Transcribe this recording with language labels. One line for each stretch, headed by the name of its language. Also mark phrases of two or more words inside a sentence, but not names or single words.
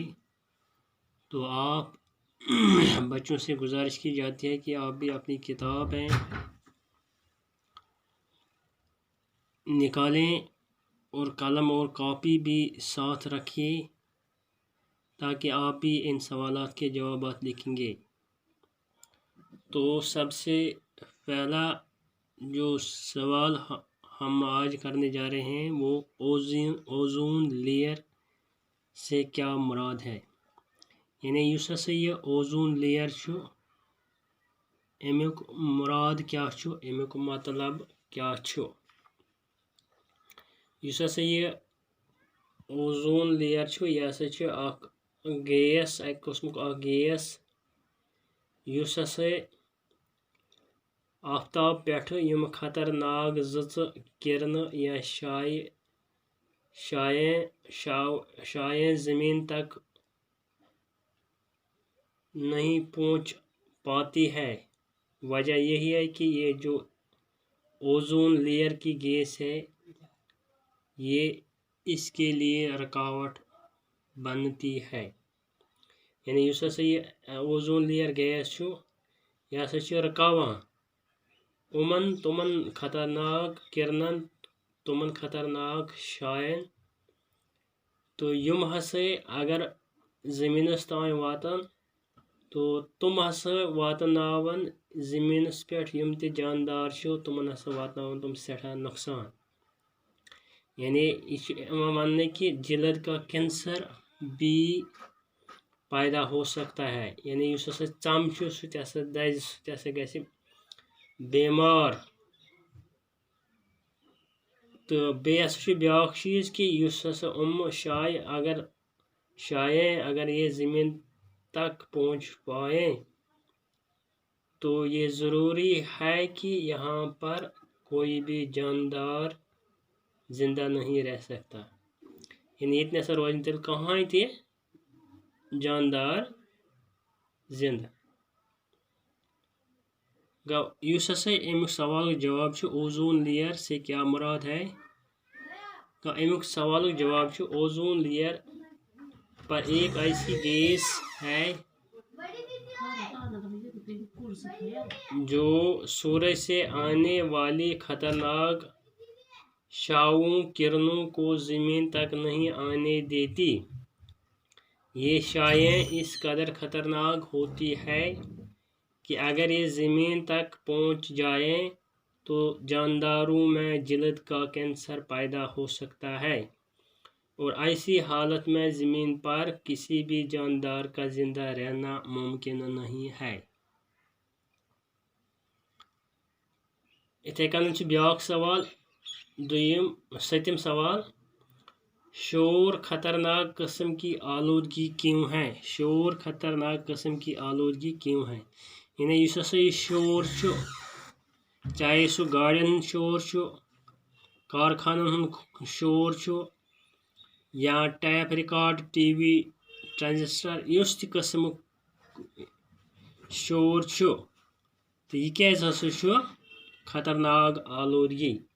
Urdu: تو آپ بچوں سے گزارش کی جاتی ہے کہ آپ بھی اپنی کتابیں نکالیں اور قلم اور کاپی بھی ساتھ رکھیے تاکہ آپ بھی ان سوالات کے جوابات لکھیں گے۔ تو سب سے پہلا جو سوال ہم آج کرنے جا رہے ہیں وہ
English: ozone layer
Urdu: سے کیا مراد ہے، یعنی
Kashmiri: یُس ہسا یہ اوزون لیئر چھُ امیُک مراد کیا چھُ، امیُک مطلب کیا چھُ۔ یُس ہسا یہ
English: ozone layer
Kashmiri: چھُ، یہ ہسا چھُ اکھ گیس، اکھ قسمُک اکھ گیس یُس ہسا آفتاب پٮ۪ٹھ یِم خطرناک زٕژٕ کرنہٕ یا
Urdu: شعاعیں زمین تک نہیں پہنچ پاتی ہے۔ وجہ یہی ہے کہ یہ جو
English: ozone layer
Urdu: کی گیس ہے، یہ اس کے لیے رکاوٹ بنتی ہے،
Kashmiri: یعنی یُس ہسا یہ
English: ozone layer
Kashmiri: گیس چھُ، یہ ہسا چھُ رکاوان تمن خطرناک کرنن، تمن خطرناک شعاعن، تو یم ہسا اگر زمینس تام واتن تو تم ہسا واتناون زمینس پٮ۪ٹھ یم تہِ جاندار چھِ تمن ہسا واتناون تم سٮ۪ٹھاہ نقصان۔ یعنی یہ چھُ یوان وننہٕ
Urdu: کہ جلد کا کینسر بھی پیدا ہو سکتا ہے،
Kashmiri: یعنی یُس ہسا ژم چھُ سُہ تہِ ہسا دزِ، سُہ تہِ ہسا گژھِ بیمار۔ تہٕ بیٚیہِ ہسا چھُ بیٛاکھ چیٖز
Urdu: کہ یُس ہسا شعاعیں اگر یہ زمین تک پہنچ پائیں تو یہ ضروری ہے کہ یہاں پر کوئی بھی جاندار زندہ نہیں رہ سکتا، یعنی
Kashmiri: یہ نسا روزِ نہٕ تیٚلہِ کٕہٕنۍ تہِ جاندار زندہ۔ گو یُس ہسا امیُک سوالُک جواب چھُ
English: ozone layer
Urdu: سے کیا مراد ہے،
Kashmiri: تو امیُک سوالُک جواب چھُ
English: ozone layer
Urdu: پر ایک ایسی گیس ہے جو سورج سے آنے والی خطرناک شعاعوں کرنوں کو زمین تک نہیں آنے دیتی۔ یہ شعاعیں اس قدر خطرناک ہوتی ہے کہ اگر یہ زمین تک پہنچ جائیں تو جانداروں میں جلد کا کینسر پیدا ہو سکتا ہے، اور ایسی حالت میں زمین پر کسی بھی جاندار کا زندہ رہنا ممکن نہیں ہے۔
Kashmiri: اتھے کن چھُ بیٛاکھ سوال، 7م سوال،
Urdu: شور خطرناک قسم کی آلودگی کیوں ہے؟ شور خطرناک قسم کی آلودگی کیوں ہے،
Kashmiri: یعنی یُس ہسا یہ شور چھُ، چاہے سُہ گاڑین ہُنٛد شور چھُ، کارخانن ہُنٛد شور چھُ، یا
English: tape record,
Kashmiri: ٹی وی، ٹرانزسٹر، یُس تہِ قسمُک شور چھُ، تہٕ یہِ کیازِ ہسا چھُ خطرناک آلودگی۔